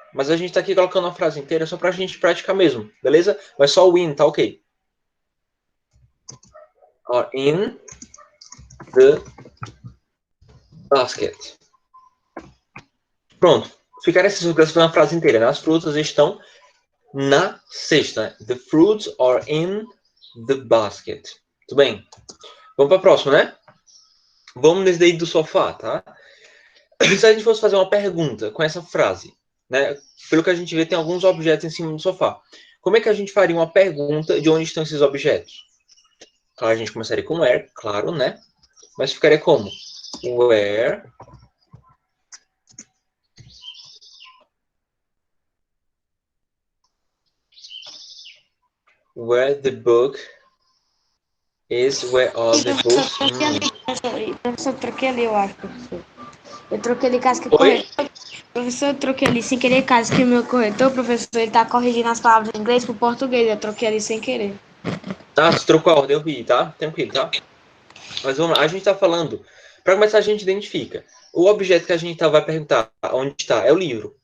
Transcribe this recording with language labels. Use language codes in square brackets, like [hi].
[pt] Mas a gente tá aqui colocando a frase inteira só pra gente praticar mesmo, beleza? Mas só o in tá ok. [en] Are in the basket. [pt] Pronto. Ficar essas rugas na frase inteira, né? As frutas estão na cesta. [en] The fruits are in the basket. [pt] Tudo bem? Vamos para a próxima, né? Vamos nesse daí do sofá, tá? Se a gente fosse fazer uma pergunta com essa frase, né? Pelo que a gente vê, tem alguns objetos em cima do sofá. Como é que a gente faria uma pergunta de onde estão esses objetos? Claro, a gente começaria com where, claro, né? Mas ficaria como? [en] Where the book is, where are the books? [pt] Professor, eu troquei ali, eu acho, professor. Eu troquei ali caso que o Oi? corretor. Professor, eu troquei ali sem querer, caso que o meu corretor, professor, ele tá corrigindo as palavras em inglês pro português. Eu troquei ali sem querer. Ah, você trocou a ordem, eu vi, tá? Tranquilo, tá? Mas vamos lá, a gente tá falando. Para começar, a gente identifica. O objeto que a gente vai perguntar onde está é o livro.